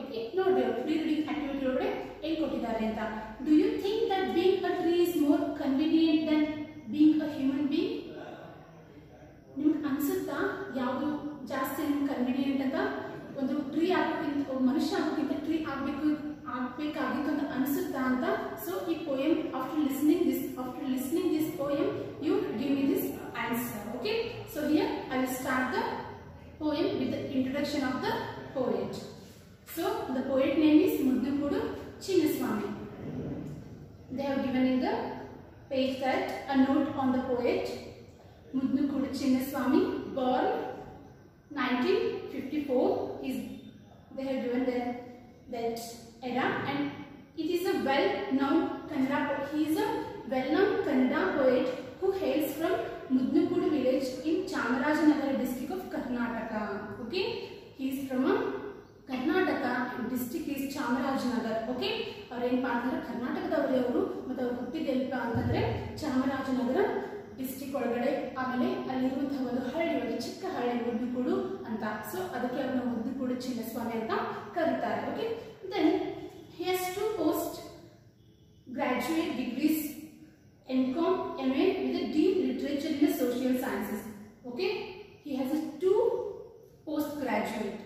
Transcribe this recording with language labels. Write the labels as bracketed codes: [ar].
[kn] Okay, ನೋಡಿ [en] pre-reading activity [kn] ಒಳಗಡೆ ಏನು ಕೊಟ್ಟಿದ್ದಾರೆ ಅಂತ. [en] Do you think that being a tree is more convenient than being a human being? [kn] ನಿಮ್ಗೆ ಅನ್ಸುತ್ತಾ ಯಾವುದು ಜಾಸ್ತಿ ಕನ್ವಿನಿಯೆಂಟ್ ಅಂತ? ಒಂದು ಟ್ರೀ ಆಗೋಕ್ಕಿಂತ, ಮನುಷ್ಯ ಆಗೋಕ್ಕಿಂತ ಟ್ರೀ ಆಗ್ಬೇಕಾಗಿತ್ತು ಅಂತ ಅನ್ಸುತ್ತಾ ಅಂತ. ಸೊ ಈ [en] poem, after listening this poem, you give me this answer. Okay, so here I will start the poem with the introduction of the poet. So the poet name is Mudnukudu Chinnaswamy. They have given in the page that a note on the poet. Mudnukudu Chinnaswamy, born 1954. They have given that era, and it is a well-known Kannada poet. He is a well-known Kannada poet who hails from Mudnukudu village in Chamarajanagar district of Karnataka. Okay, he is from Karnataka, district is Chamarajanagar. [kn] Okay, ಅವರು ಏನಪ್ಪ ಅಂತಂದ್ರೆ ಕರ್ನಾಟಕದವರೇ ಅವರು, ಮತ್ತು ಅವರು ಹುಟ್ಟಿದೆಲ್ಪ ಅಂತಂದ್ರೆ Chamarajanagar district ಒಳಗಡೆ. ಆಮೇಲೆ ಅಲ್ಲಿರುವಂತಹ ಒಂದು ಹಳ್ಳಿ, ಒಂದು ಚಿಕ್ಕ ಹಳ್ಳಿ ಮುದ್ದುಕೂಡು ಅಂತ. ಸೊ ಅದಕ್ಕೆ ಅವ್ರನ್ನ ಮುದ್ದುಕೂಡು ಚಿನ್ನಸ್ವಾಮಿ ಅಂತ ಕರೀತಾರೆ. [en] Okay, then he has 2 post graduate degrees, MCom, MA with a deep literature in the social sciences. Okay, he has a 2 postgraduate.